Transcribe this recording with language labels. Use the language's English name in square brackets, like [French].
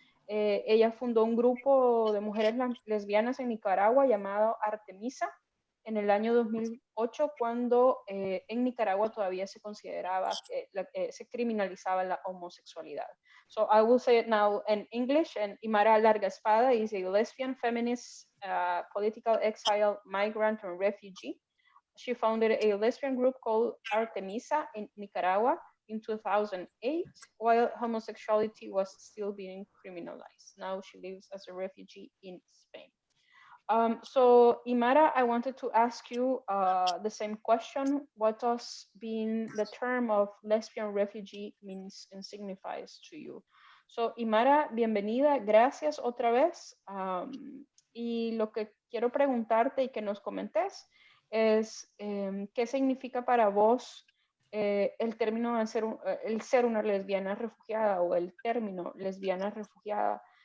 [Spanish] Ella fundó un grupo de mujeres lesbianas en Nicaragua llamado Artemisa en el año 2008, cuando en Nicaragua todavía se consideraba, se criminalizaba la homosexualidad. [English] So I will say it now in English. And Imara Larga Espada is a lesbian, feminist, political exile, migrant, and refugee. She founded a lesbian group called Artemisa in Nicaragua in 2008, while homosexuality was still being criminalized. Now she lives as a refugee in Spain. So Imara, I wanted to ask you the same question. What does being the term of lesbian refugee means and signifies to you? [Spanish] So Imara, bienvenida, gracias otra vez. Y lo que quiero preguntarte y que nos comentes es ¿qué significa para vos el término de el ser una lesbiana refugiada o el término lesbiana refugiada?